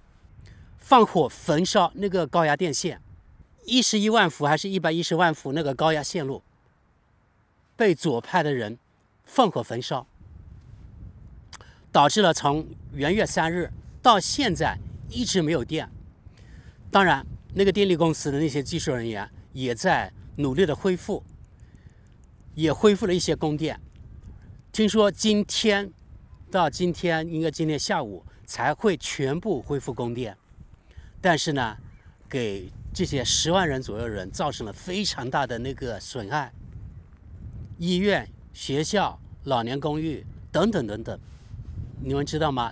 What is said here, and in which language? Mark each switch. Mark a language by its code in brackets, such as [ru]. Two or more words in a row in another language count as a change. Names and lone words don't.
[zh] 放火焚燒那個高壓電線，11萬伏還是110萬伏那個高壓線路，被左派的人放火焚燒，導致了從元月3日到現在一直沒有電。當然，那個電力公司的那些技術人員也在努力的恢復，也恢復了一些供電。聽說今天到今天，應該今天下午才會全部恢復供電。但是呢，給這些10萬人左右的人造成了非常大的那個損害，醫院、學校、老年公寓等等等等，你們知道嗎？